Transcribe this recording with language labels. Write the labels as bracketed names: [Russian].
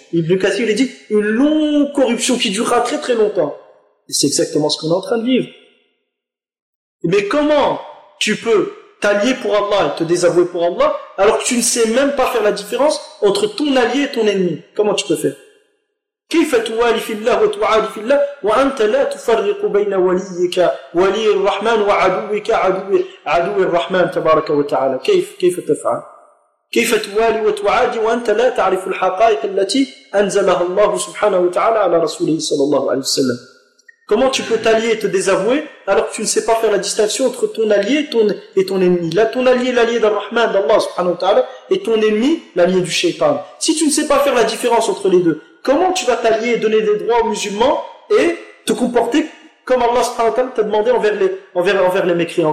[French] Ibn Kathir, il dit, une longue corruption qui durera très très longtemps. Et c'est exactement ce qu'on est en train de vivre. Mais comment tu peux t'allier pour Allah et te désavouer pour Allah, alors que tu ne sais même pas faire la différence entre ton allié et ton ennemi? Comment tu peux faire? [Arabic] كيف توالي في الله وتعادي في الله وأنت لا تفرق بين وليك ولي الرحمن وعدوك عدو الرحمن تبارك وتعالى كيف تفعل كيف توالي وتعادي وأنت لا تعرف الحقائق التي أنزلها الله سبحانه وتعالى على رسوله صلى الله عليه وسلم. [French] Comment tu peux t'allier et te désavouer alors que tu ne sais pas faire la distinction entre ton allié et ton ennemi? Là, ton allié, l'allié d'Ar-Rahman, d'Allah subhanahu wa ta'ala, et ton ennemi, l'allié du shaitan. Si tu ne sais pas faire la différence entre les deux, comment tu vas t'allier et donner des droits aux musulmans et te comporter comme Allah subhanahu wa ta'ala t'a demandé envers les mécréants?